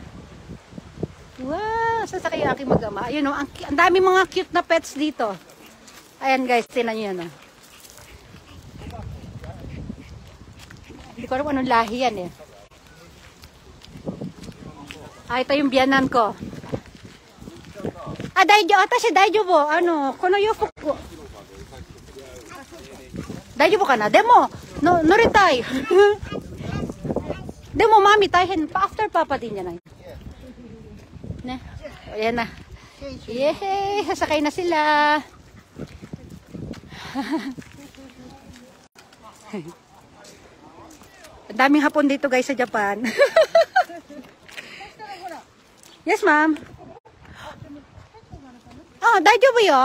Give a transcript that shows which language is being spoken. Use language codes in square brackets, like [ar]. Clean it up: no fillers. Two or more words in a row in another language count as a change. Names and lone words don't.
[tl] Wow, sasakay yung aking mag-ama. Ayun, ang dami mga cute na pets dito. Ayan guys, tinan nyo yan. Oh. Hindi ko alam anong lahi yan eh. Ah, ito yung biyanan ko. [ja] あ、あたし大丈夫。あの、この洋服. 大丈夫かな？でも、乗りたい. でも、mami、大変. [tl] After papa din yan. Ne? Ayan na. Yehey! Sasakay na sila. Ang daming hapon dito guys sa Japan. [en] Yes, ma'am. [ja] あ、大丈夫よ.